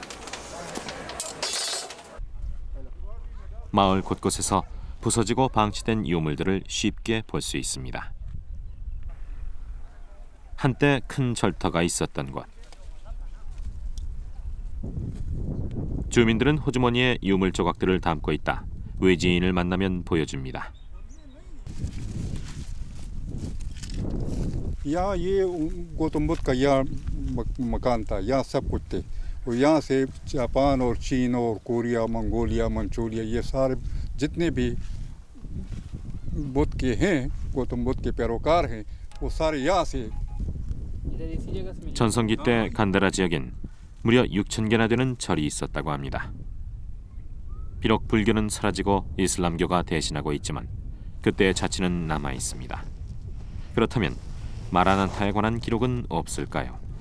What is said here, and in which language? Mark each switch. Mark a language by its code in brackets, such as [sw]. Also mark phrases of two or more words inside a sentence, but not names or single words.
[ko] 마을 곳곳에서 부서지고 방치된 유물들을 쉽게 볼 수 있습니다. 한때 큰 절터가 있었던 곳. 주민들은 호주머니에 유물 조각들을 담고 있다 외지인을 만나면 보여줍니다. [hi] यहाँ ये गौतम बुद्ध का यहाँ मकान था, यहाँ सब कुछ थे। और यहाँ से जापान और चीन और कोरिया, मंगोलिया, मंचूरिया ये सारे जितने भी बुद्ध के हैं, गौतम बुद्ध के पैरोकार हैं, वो सारे यहाँ से। [ko] 전성기 때 간다라 지역엔 무려 6,000개나 되는 절이 있었다고 합니다. 비록 불교는 사라지고 이슬람교가 대신하고 있지만 그때의 자치는 남아 있습니다. 그렇다면 마라난타에 관한 기록은 없을까요?